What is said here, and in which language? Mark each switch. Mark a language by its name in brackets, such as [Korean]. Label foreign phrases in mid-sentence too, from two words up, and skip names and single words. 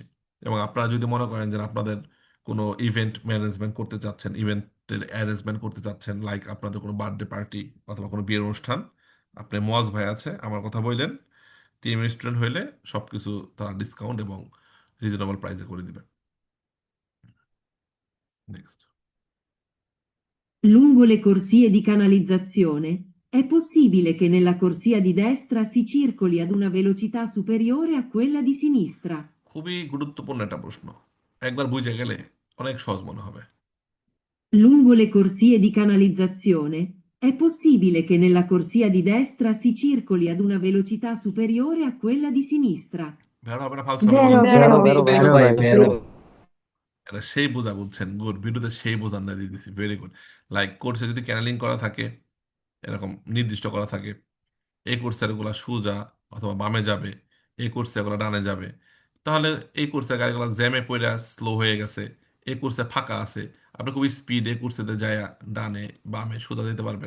[Bangla] এবং আপনারা যদি মনে করেন যে আপনাদের কোনো [English] event management [Bangla] করতে চাচ্ছেন, ইভেন্টের অ্যারেঞ্জমেন্ট করতে চাচ্ছেন, লাইক আপনাদের কোনো [English] birthday party [Bangla] অথবা কোনো বিয়ের অনুষ্ঠান, আপনি মোয়াজ ভাই আছে, আমার কথা বললেন, টিএম স্টুডেন্ট হইলে সবকিছু তারা ডিসকাউন্ট এবং [English] reasonable priceে [Bangla] করে দিবে। নেক্সট। [Italian] Lungo le corsie di canalizzazione, è possibile che nella corsia di destra si circoli ad una velocità superiore a quella di sinistra? [Bangla] খুবই গুরুত্বপূর্ণ একটা প্রশ্ন, একবার বুঝে গেলে অনেক সহজ মনে হবে। Lungo le corsie di canalizzazione, è possibile che nella corsia di destra si circoli ad una velocità superiore a quella di sinistra? ভেড়া হবে না, ফালতু হবে [Italian] Vero, [Bangla] না? [Italian] vero, Vero vero. [Bangla] ভাই, ভেরো। এটা সেই বোঝা বুঝছেন, গুড, ভিডিওতে সেই বোঝান দিয়ে দিচ্ছি, [English] very good. [Bangla] লাইক কোর্সে যদি ক্যানেলিং করা থাকে, এরকম নির্দিষ্ট করা থাকে, এই কোর্সের এগুলা সোজা অথবা বামে যাবে, এই কোর্সে এগুলো ডানে যাবে, তাহলে এই কোর্সে গাড়িগুলো জ্যামে পড়ে স্লো হয়ে গেছে, এই কোর্সে ফাঁকা আছে, আপনি খুবই স্পিডে কোর্সেতে যায় ডানে বামে সোজা যেতে পারবেন।